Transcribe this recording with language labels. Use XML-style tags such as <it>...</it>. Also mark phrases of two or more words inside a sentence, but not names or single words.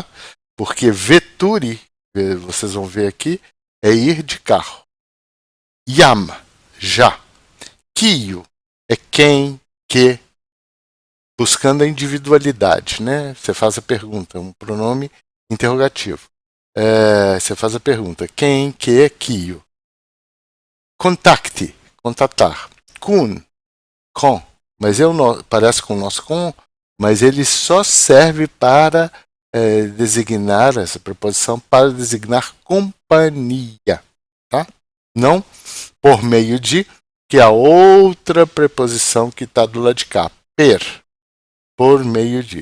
<pt>Porque veturi, vocês vão ver aqui, é ir de carro. Yam, já. Kio, é quem, que, buscando a individualidade, né? Você faz a pergunta, um pronome interrogativo. Você faz a pergunta, quem, que, kio. Contacte, contatar. Kun, com, mas parece com o nosso com, mas ele só serve para designar, essa preposição, para designar companhia, tá? Não por meio de, que é a outra preposição que está do lado de cá, per, por meio de.</pt>